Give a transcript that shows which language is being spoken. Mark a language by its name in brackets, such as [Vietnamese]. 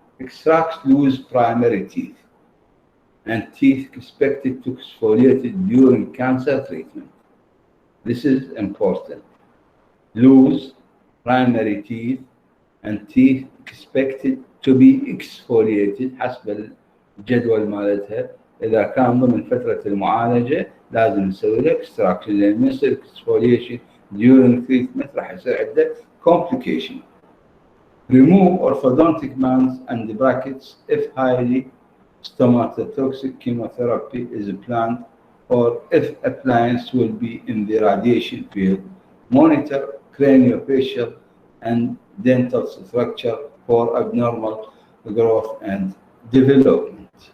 [English] Extract loose primary teeth and teeth expected to exfoliate during cancer treatment. This is important. Loose primary teeth and teeth expected to be exfoliated [Arabic] حسب الجدول مالتها. إذا كان ضمن فترة المعالجة لازم نسوي له extraction لأن يصير exfoliation [English] during treatment [Arabic] راح يصير عنده complication. [English] Remove orthodontic mounds and brackets if highly stomatotoxic chemotherapy is planned or if appliance will be in the radiation field. Monitor craniofacial and dental structure for abnormal growth and development.